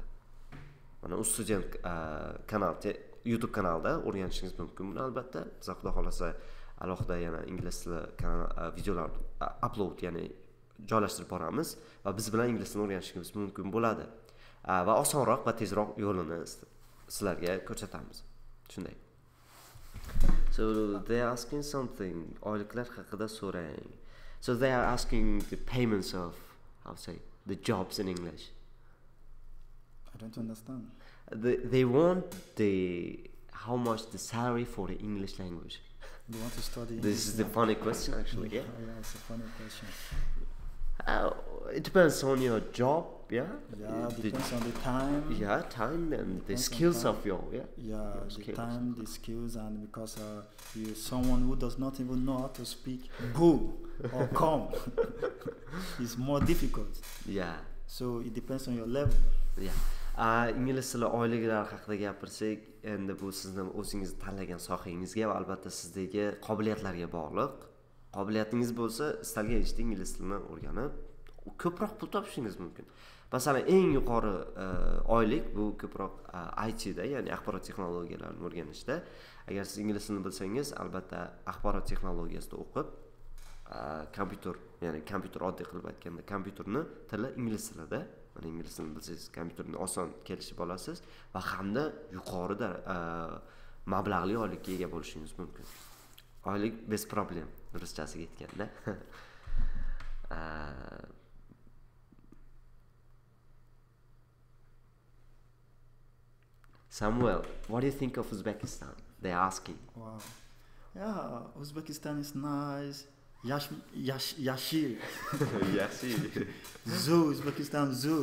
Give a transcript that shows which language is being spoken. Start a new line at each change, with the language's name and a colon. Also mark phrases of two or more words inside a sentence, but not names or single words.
Uzbek: Mana student kanal, YouTube kanalida o'rganishingiz mumkin. Buni albatta siz xudo xolasa alohida yana ingliz tili videolar upload, ya'ni joylashtirib boramiz va biz bilan ingliz tilini o'rganishingiz mumkin bo'ladi. Va osonroq va tezroq yo'lini sizlarga ko'rsatamiz. Shunday.
English: So they are asking something.
Uzbek: Oyliklar haqida so'rang.
English: So they are asking the payments of the jobs in English. I don't understand. They want how much the salary for the English language. They want to study. This is the funny question, actually. Yeah, it's a funny question. It depends on your job, Depends on the time. Time and the skills of your the time, the skills, and because you're someone who does not even know how to speak go or come, it's more difficult. So it depends on your level.
Uzbek: Ingliz tili oyliklar haqida gapirsak, endi bu sizni o'zingiz tanlagan sohangizga va albatta sizdagi qobiliyatlarga bog'liq. Qobiliyatingiz bo'lsa, istalgan ishda ingliz tilini o'rganib, ko'proq pul topishingiz mumkin. Masalan, eng yuqori oylik bu ko'proq IT da, ya'ni axborot texnologiyalarini o'rganishda. Agar siz ingliz tilini bilsangiz, albatta axborot texnologiyasida o'qib, kompyuter oddiy qilib aytganda, kompyuterni tili ingliz tilida, mana ingliz tilini bilsangiz, kompyuterni oson kelishib olasiz va hamda yuqorida mablag'li oylikka ega bo'lishingiz mumkin. Oylik
Russian: bez problem,
Uzbek: ruschasiga aytganda.
English: Samuel, what do you think of Uzbekistan? They're asking. Wow. Yeah, Uzbekistan is nice. Yashil. Zoo, Uzbekistan zoo.